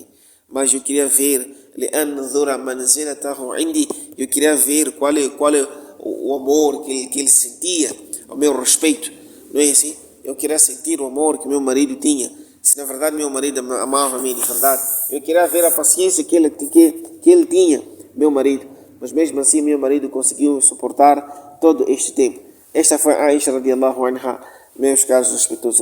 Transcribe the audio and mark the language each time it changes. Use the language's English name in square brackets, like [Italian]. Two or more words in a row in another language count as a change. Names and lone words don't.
[Portuguese] Mas eu queria ver, eu queria ver qual é o amor que ele sentia ao meu respeito. Não é assim? Eu queria sentir o amor que meu marido tinha. Se na verdade meu marido amava a mim de verdade. Eu queria ver a paciência que ele tinha, meu marido. Mas mesmo assim meu marido conseguiu suportar todo este tempo. Esta foi a Aisha [Arabic] رضي الله عنها, [Portuguese] meus caros respeitosos irmãos.